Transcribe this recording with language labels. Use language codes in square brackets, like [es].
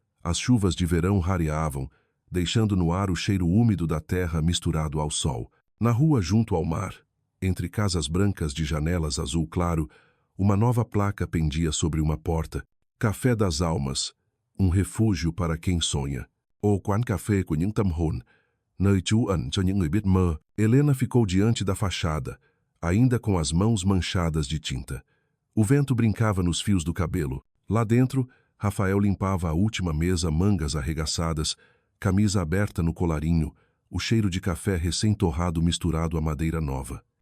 [pt] As chuvas de verão rareavam, deixando no ar o cheiro úmido da terra misturado ao sol. Na rua junto ao mar, entre casas brancas de janelas azul claro, uma nova placa pendia sobre uma porta. Café das Almas, um refúgio para quem sonha. [vi] Ô quán cà phê của những tâm hồn, nơi trú ẩn cho những người biết mơ. [pt] Helena ficou diante da fachada, ainda com as mãos manchadas de tinta. O vento brincava nos fios do cabelo. Lá dentro, Rafael limpava a última mesa, mangas arregaçadas, camisa aberta no colarinho, o cheiro de café recém-torrado misturado à madeira nova.